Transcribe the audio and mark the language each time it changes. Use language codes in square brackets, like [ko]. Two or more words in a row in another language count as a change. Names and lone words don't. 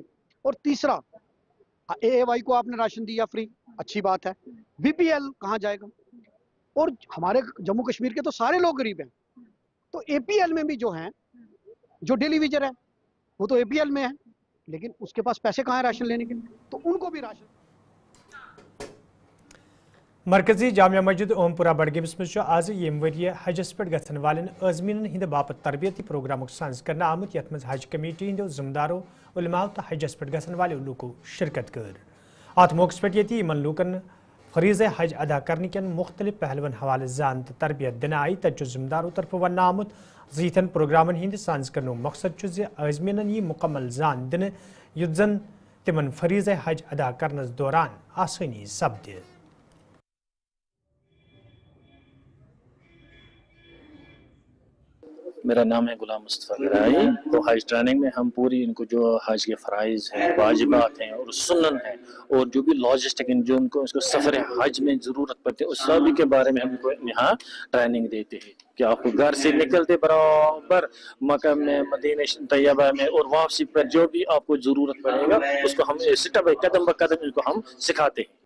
[hi] और तीसरा, AAY को आपने राशन दिया फ्री, अच्छी बात है, BPL कहाँ जाएगा? और हमारे जम्मू कश्मीर के तो सारे लोग गरीब हैं, तो APL में भी जो हैं, जो डेली वेजर है वो तो APL में है, लेकिन उसके पास पैसे कहाँ हैं राशन लेने के लिए, तो उनको भी राशन। [ks] मरकजी जामिया मस्जिद ओमपुरा बडगमस मज आज यम वरिय हजस पे गसन वालन अजमीन हिंद बापत तरबियती प्रोग्राम साज कर आमुत यथ मज हज कमेटी हिंदो जिम्मेदारों उलमाओ तो हजस पे गसन वाले लूको शिरकत कर। अत मौके पे ये यमन लूकन फरीज़ हज अदा करने के मुख्तलिफ पहलुन हवाले जान तो तरबियत दिन आई तज जिम्मेदारों तरफ वन आमुत जीतन प्रोग्रामन हिंद साज कर मकसद अजमीन ये मुकम्मल जान दिन युत जन तिमन फरीज़ हज अदा करनस दौरान आसानी सपदे। [hi] मेरा नाम है गुलाम मुस्तफ़ा गिराई। तो हज ट्रेनिंग में हम पूरी इनको जो हज के फ़राइज़ हैं, वाजिबात हैं और सुन्नन हैं, और जो भी लॉजिस्टिक जो उनको इसको सफ़र हज में ज़रूरत पड़ती है, उस सभी के बारे में हमको यहाँ ट्रेनिंग देते हैं कि आपको घर से निकलते बराबर मक्का में, मदीना तैयबा में और वापसी पर जो भी आपको ज़रूरत पड़ेगा उसको हम [en] step by [hi] कदम ब कदम इनको हम सिखाते हैं।